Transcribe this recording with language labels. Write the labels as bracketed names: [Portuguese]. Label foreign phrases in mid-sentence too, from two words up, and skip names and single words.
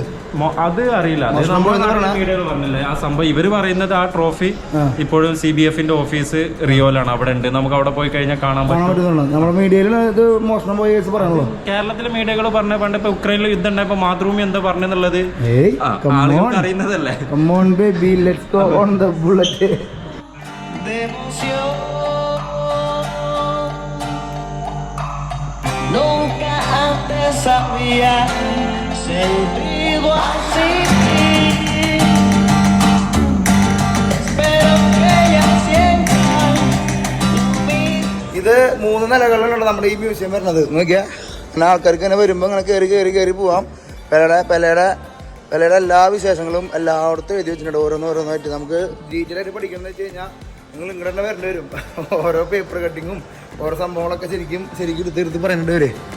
[Malayalam] അത് അറിയില്ല. പറഞ്ഞില്ലേ ആ സംഭവം. ഇവര് പറയുന്നത് ആ ട്രോഫി ഇപ്പോഴും CBFന്റെ ഓഫീസ് റിയോയിലാണ്, അവിടെ ഉണ്ട്. നമുക്ക് അവിടെ പോയി കഴിഞ്ഞാൽ കാണാൻ പറ്റും. നമ്മുടെ മീഡിയയിൽ ഇത് മോഷണം പോയ കേസ് പറയാനുള്ളൂ. കേരളത്തിലെ മീഡിയകൾ പറഞ്ഞ പണ്ട് ഇപ്പൊ ഉക്രൈനിൽ യുദ്ധം ഉണ്ടായപ്പോ മാതൃഭൂമി എന്താ പറഞ്ഞെന്നുള്ളത് അറിയുന്നതല്ലേ? [Spanish] Nunca antes había sentido así. Espero [Malayalam] 3 നിലകളിലാണ് നമ്മുടെ ഈ മ്യൂസിയം വരുന്നത്. നോക്കിയാൽ അങ്ങനെ ആൾക്കാർക്ക് ഇങ്ങനെ വരുമ്പോൾ ഇങ്ങനെ കയറി പോവാം. പെലയുടെ എല്ലാ വിശേഷങ്ങളും എല്ലായിടത്തും എഴുതി വെച്ചിട്ടുണ്ട്, ഓരോന്നായിട്ട്. നമുക്ക് ഡീറ്റെയിൽ ആയിട്ട് പഠിക്കുന്നത് വെച്ച് കഴിഞ്ഞാൽ നിങ്ങൾ ഇങ്ങോട്ട് തന്നെ വരേണ്ടി വരും. ഓരോ [English] paper cutting [Malayalam] ഓരോ സംഭവങ്ങളൊക്കെ ശരിക്കും എടുത്ത് പറയേണ്ടി വരും.